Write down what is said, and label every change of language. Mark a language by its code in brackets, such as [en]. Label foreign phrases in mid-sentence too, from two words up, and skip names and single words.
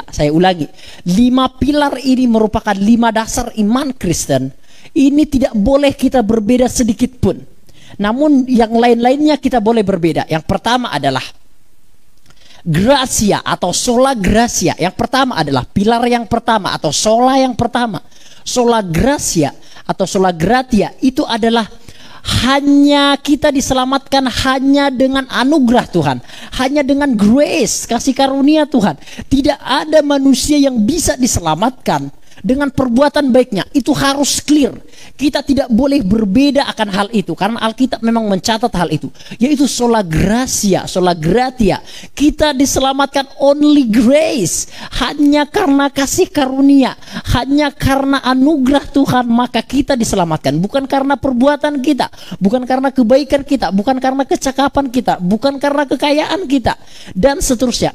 [id] Saya ulangi, 5 pilar ini merupakan 5 dasar iman Kristen. Ini tidak boleh kita berbeda sedikit pun. Namun yang lain-lainnya kita boleh berbeda. Yang pertama adalah gracia atau [la] sola gracia. [id] Yang pertama adalah pilar yang pertama atau sola yang pertama. [la] Sola gracia [id] atau [la] sola gratia [id] itu adalah hanya kita diselamatkan hanya dengan anugerah Tuhan, hanya dengan grace, kasih karunia Tuhan. Tidak ada manusia yang bisa diselamatkan dengan perbuatan baiknya. Itu harus clear. Kita tidak boleh berbeda akan hal itu, karena Alkitab memang mencatat hal itu, yaitu [la] sola gracia, sola gratia. [id] Kita diselamatkan [en] only grace, [id] hanya karena kasih karunia, hanya karena anugerah Tuhan, maka kita diselamatkan. Bukan karena perbuatan kita, bukan karena kebaikan kita, bukan karena kecakapan kita, bukan karena kekayaan kita, dan seterusnya.